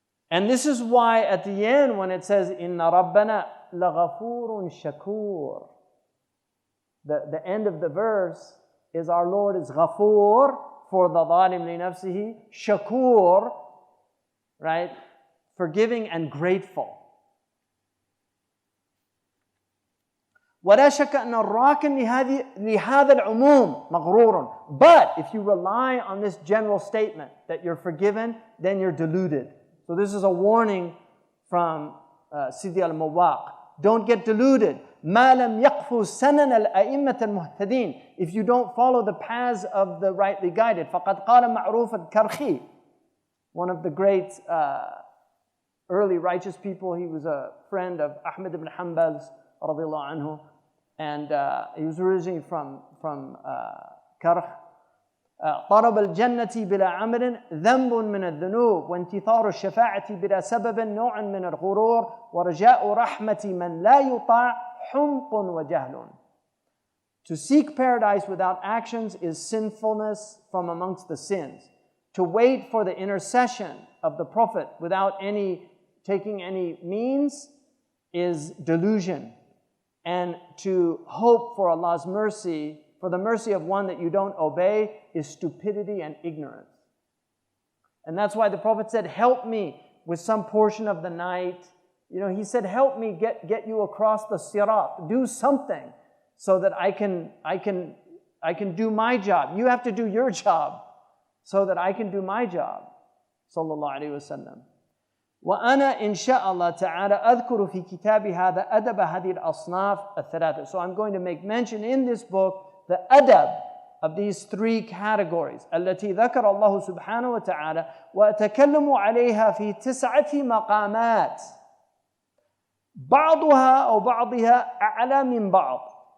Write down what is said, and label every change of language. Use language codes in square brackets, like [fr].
[en] And this is why at the end when it says, [ar] Inna Rabbana laghafurun shakur. [en] The end of the verse is our Lord is ghafur for the zalim li nafsihi, shakur, right? Forgiving and grateful. [ar] ولا شك أن الراكن لهذا العموم مغرور. [en] But if you rely on this general statement that you're forgiven, then you're deluded. So this is a warning from Sidi al-Mawaq. Don't get deluded. [ar] ما لم يقفوا سنن الأئمة المهتدين. [en] If you don't follow the paths of the rightly guided. [ar] فقد قال معروف الكرخي, [en] one of the great early righteous people. He was a friend of Ahmad ibn Hanbal's رضي الله عنه. and he was originally from Karh. [ar] طلب الجنة بلا عمل ذنب من الذنوب وانتظار الشفاعة بلا سبب نوع من الغرور ورجاء رحمة من لا يطاع حمق وجهل. [en] To seek paradise without actions is sinfulness from amongst the sins. To wait for the intercession of the Prophet without taking any means is delusion. And to hope for Allah's mercy, for the mercy of one that you don't obey, is stupidity and ignorance. And that's why the Prophet said, help me with some portion of the night. You know, he said, help me get you across the sirat. Do something so that I can do my job. You have to do your job so that I can do my job. Sallallahu alayhi wa sallam. [ar] وأنا إن شاء الله تعالى أذكر في كتاب هذا أدب هذه الأصناف الثلاثة. [en] So I'm going to make mention in this book the adab of these three categories [ar] التي ذكر الله سبحانه وتعالى وأتكلم عليها في 9 مقامات بعضها أو بعضها أعلى من بعض.